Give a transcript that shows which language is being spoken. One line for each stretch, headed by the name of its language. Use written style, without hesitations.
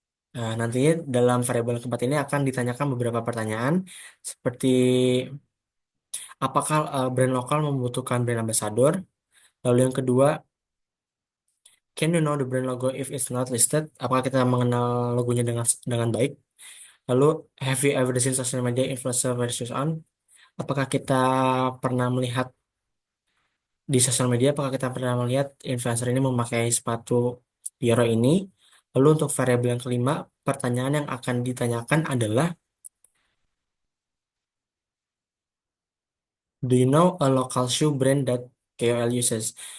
Indonesian: Nantinya dalam variabel yang keempat ini akan ditanyakan beberapa pertanyaan seperti apakah brand lokal membutuhkan brand ambassador. Lalu yang kedua,
English: can you know the brand logo if it's not listed?
Indonesian: Apakah kita mengenal logonya dengan baik?
English: Lalu, have you ever seen social media influencer versus on?
Indonesian: Apakah kita pernah melihat di sosial media, apakah kita pernah melihat influencer ini memakai sepatu Piero ini? Lalu untuk variabel yang kelima, pertanyaan yang akan ditanyakan adalah,
English: do you know a local shoe brand that KOL uses?